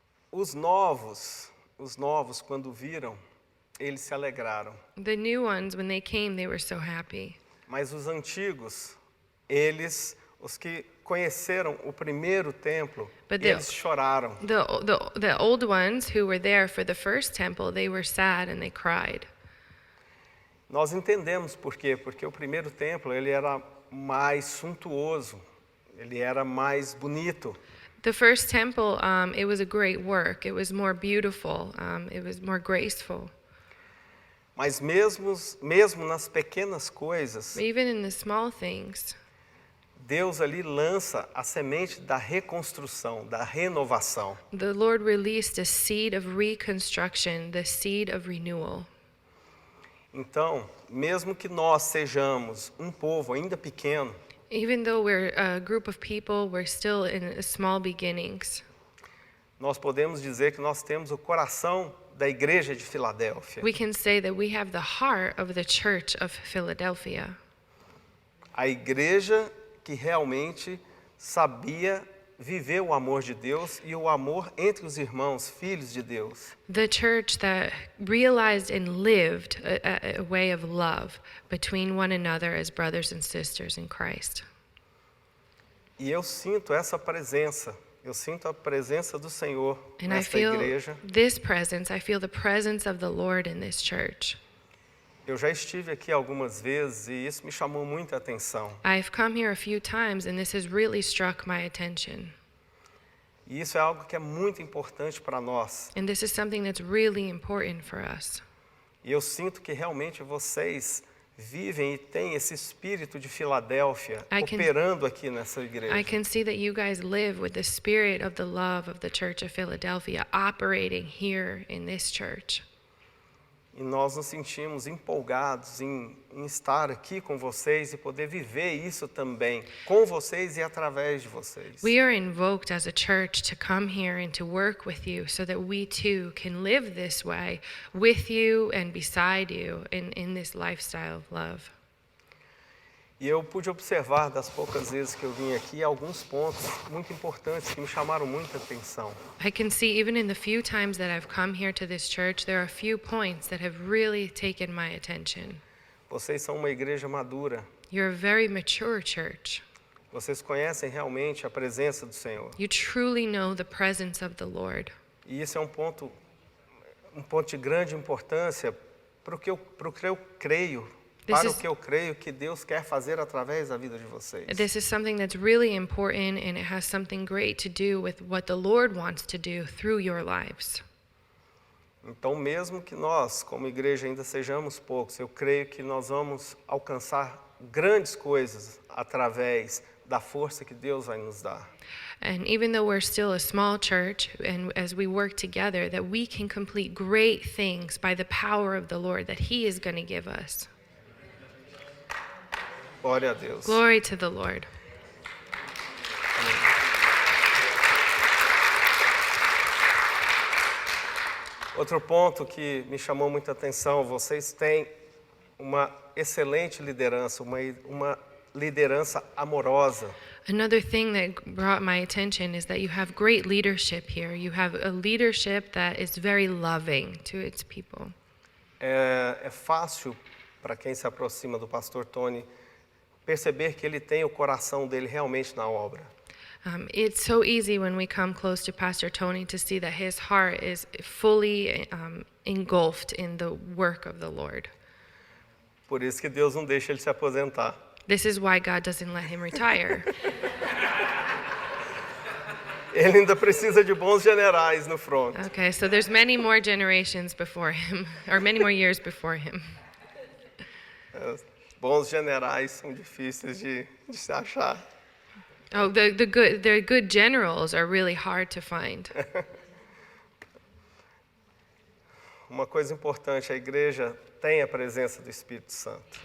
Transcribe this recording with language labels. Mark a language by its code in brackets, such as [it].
[pt] Os novos, quando viram, eles se alegraram. [en] The new ones, when they came, they were so happy. [pt] Mas os antigos, os que conheceram o primeiro templo, [en] But [pt] eles choraram. [en] The old ones who were there for the first temple, they were sad and they cried. [pt] Nós entendemos por quê? Porque o primeiro templo, ele era mais suntuoso, ele era mais bonito. [en] The first temple, it was a great work. It was more beautiful. It was more graceful. [pt] Mas mesmo nas pequenas coisas, [en] Even in the small things, [pt] Deus ali lança a semente da reconstrução, da renovação. [en] the Lord released a seed of reconstruction, the seed of renewal. [pt] Então, mesmo que nós sejamos um povo ainda pequeno, [en] Even though we're a group of people, we're still in small beginnings. [pt] nós podemos dizer que nós temos o coração da igreja de Filadélfia. [en] We can say that we have the heart of the church of Philadelphia. [pt] A igreja que realmente sabia viver o amor de Deus e o amor entre os irmãos, filhos de Deus. [en] The church that realized and lived a way of love between one another as brothers and sisters in Christ. [pt] E eu sinto essa presença. Eu sinto a presença do Senhor [en] And I [pt] nesta [en] feel [pt] igreja. [en] this presence, I feel the presence of the Lord in this church. [pt] Eu já estive aqui algumas vezes e isso me chamou muita atenção. [en] I've come here a few times and this has really struck my attention. [pt] E isso é algo que é muito importante para nós. [en] And this is something that's really important for us. [pt] E eu sinto que realmente vocês vivem e têm esse espírito de Filadélfia operando aqui nessa igreja. [en] I can see that you guys live with the spirit of the love of the Church of Philadelphia operating here in this church. [pt] E nós nos sentimos empolgados em estar aqui com vocês e poder viver isso também, com vocês e através de vocês. [en] We are invoked as a church to come here and to work with you so that we too can live this way with you and beside you in this lifestyle of love. [pt] E eu pude observar das poucas vezes que eu vim aqui alguns pontos muito importantes que me chamaram muita atenção. [en] I can see even in the few times that I've come here to this church, there are a few points that have really taken my attention. [pt] Vocês são uma igreja madura. [en] You're a very mature church. [pt] Vocês conhecem realmente a presença do Senhor. [en] You truly know the presence of the Lord. [pt] E isso é um ponto de grande importância para o que eu creio. Para o que eu creio que Deus quer fazer através da vida de vocês. [en] This is something that's really important and it has something great to do with what the Lord wants to do through your lives. [pt] Então, mesmo que nós, como igreja, ainda sejamos poucos, eu creio que nós vamos alcançar grandes coisas através da força que Deus vai nos dar. [en] And even though we're still a small church, and as we work together, that we can complete great things by the power of the Lord that He is going to give us. [pt] Glória a Deus. [en] Glory to the Lord. [pt] Outro ponto que me chamou muita atenção, vocês têm uma excelente liderança, uma liderança amorosa. [en] Another thing that brought my attention is that you have great leadership here. You have a leadership that is very loving to its people. [pt] É fácil para quem se aproxima do pastor Tony perceber que ele tem o coração dele realmente na obra. [en] It's so easy when we come close to Pastor Tony to see that his heart is fully engulfed in the work of the Lord. [pt] Por isso que Deus não deixa ele se aposentar. [en] This is why God doesn't let him retire. [pt] Ele ainda precisa de bons generais no front. [en] Okay, so there's many more generations before him, or many more years before him. [pt] Bons generais são difíceis de se achar. [en] Oh, the good generals are really hard to find. [pt] Uma coisa importante, a igreja tem a presença do Espírito Santo.